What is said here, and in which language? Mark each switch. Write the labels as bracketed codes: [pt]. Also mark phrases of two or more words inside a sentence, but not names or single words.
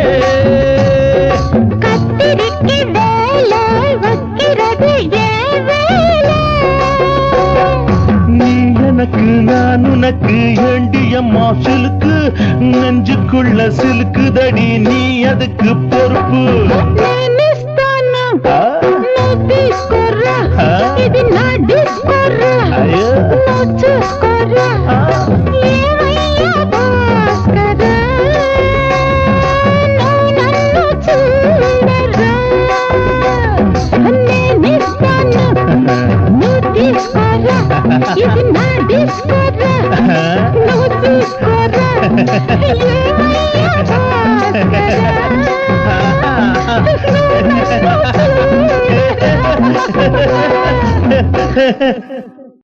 [ta] கத்திரிக்கு வேலை வைக்கிறது ஏன் வேலை நீ எனக்கு நான் உனக்கு ஏண்டியம்மா சிலுக்கு நெஞ்சுக்குள்ள சிலுக்குதடி நீ அதுக்கு பொறுப்பு [te] నేనిస్తాను నువ్వు తీసుకోరా ఇది నా డిస్కోరా అయ్యో. నువ్వు చూసుకోరా ఏమయ్యా భాస్కరా నువ్వు నన్ను చూడరా నేనిస్తాను నువ్వు తీసుకోరా ఇది నా డిస్కోరా నువ్వు చూసుకోరా ఏమయ్యా భాస్కరా